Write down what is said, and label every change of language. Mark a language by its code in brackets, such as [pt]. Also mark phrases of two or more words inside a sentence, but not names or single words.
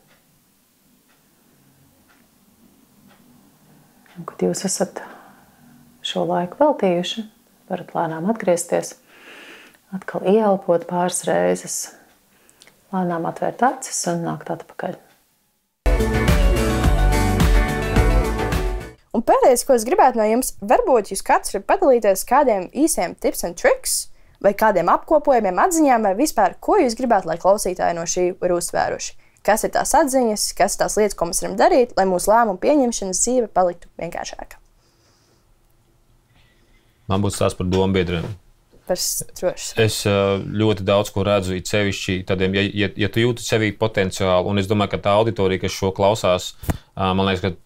[lv] Un, kad jūs esat šo laiku veltījuši, varat lēnām atgriezties, atkal ieelpot pāris reizes, lēnām atvērt acis un nākt atpakaļ. Un pēdējais, ko es gribētu no jums, varbūt jūs katrs var padalīties kādiem īsiem [en] tips and tricks, [lv] vai kādiem apkopojumiem, atziņām, vai vispār, ko jūs gribētu, lai klausītāji no šī ir uzsvēruši. Kas ir tās atziņas, kas ir tās lietas, ko mēs varam darīt, lai mūsu lēmumu pieņemšanas dzīve paliktu vienkāršāka. Man būtu stāsts par dombiedriem. Es ļoti daudz ko redzu, it sevišķi tādiem, ja tu jūti sevī potenciālu, un es domāju, ka tā auditorija, kas šo klausās, man liekas, ka,